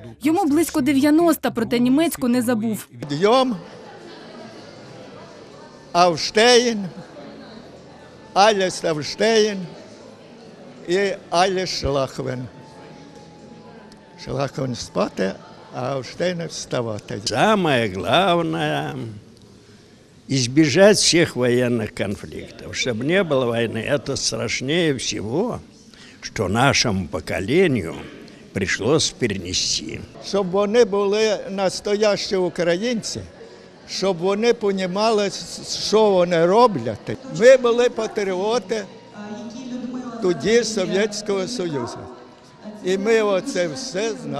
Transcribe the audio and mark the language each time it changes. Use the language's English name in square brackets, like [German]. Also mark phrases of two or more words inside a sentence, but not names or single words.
[Ukrainian] Йому близько 90, проте німецьку не забув. [German] Aufstehen, alles aufstehen und alles schlafen. [Ukrainian] Шлахвен спати, а Авштейн вставати. [Russian] Самое главное – избежать всех военных конфликтов. Чтобы не было войны, это страшнее всего, что нашему поколению пришлось перенести. [Ukrainian] Щоб вони були настоящі українці, щоб вони розуміли, що вони роблять. Ми були патріоти тоді Совєтського Союзу. І ми оце все знали.